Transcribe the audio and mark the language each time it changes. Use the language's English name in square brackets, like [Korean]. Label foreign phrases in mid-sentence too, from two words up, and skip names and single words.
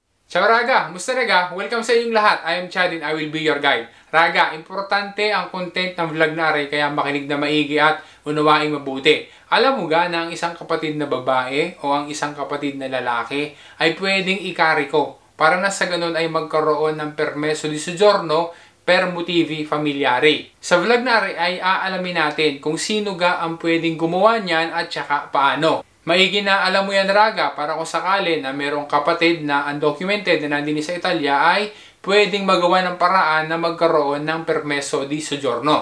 [Italian] Ciao Raga! [Filipino] Musta Raga? Welcome sa inyong lahat. [English] I am Chad and I will be your guide. [Filipino] Raga, importante ang content ng vlog na rin kaya makinig na maigi at unawaing mabuti. Alam mo ga na ang isang kapatid na babae o ang isang kapatid na lalaki ay pwedeng ikari ko para na sa ganun ay magkaroon ng [Italian] permeso di soggiorno per motivi familiari. [Filipino] Sa vlog na rin ay aalamin natin kung sino ga ang pwedeng gumawa niyan at saka paano. Maigi na alam mo yan Raga para kung sakali na merong kapatid na undocumented na nandini sa Italia ay pwedeng magawa ng paraan na magkaroon ng [Italian] permeso di soggiorno.